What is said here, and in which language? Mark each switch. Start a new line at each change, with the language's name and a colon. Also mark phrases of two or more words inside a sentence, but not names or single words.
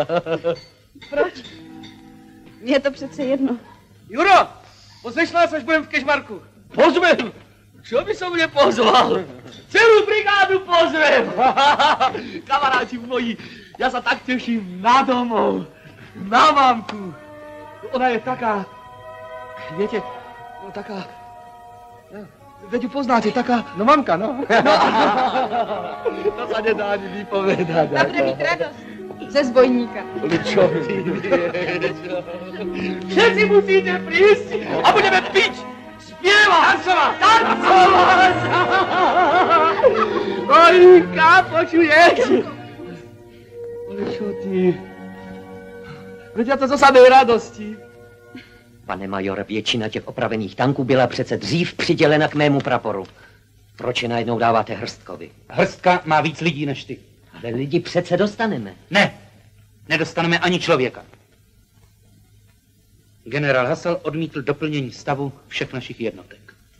Czech: Proč? Mně je to přece jedno. Juro, pozveš nás, až budeme v Kežmarku.
Slovak: Pozvem? Čo by som mě pozval? Celou brigádu pozvem. Kamaráti moji,
Czech: já se tak těším na domov, na mamku.
Slovak: Ona je taká, viete, no taká, veď ju poznáte, taká, no mamka, no. To sa nedá ani vypovedať.
Czech: A bude mít radost ze zbojníka.
Slovak: Čo ty vieš? Všetci musíte prísť a budeme piť, spievať, tancovať. Olinka, počuješ? Ale čo ty? Veď ja to zo samej radosti.
Czech: Pane majore, většina těch opravených tanků byla přece dřív přidělena k mému praporu. Proč je najednou dáváte Hrstkovi? Hrstka má víc lidí než ty. Ale lidi přece dostaneme. Ne, nedostaneme ani člověka. Generál Hasel odmítl doplnění stavu všech našich jednotek.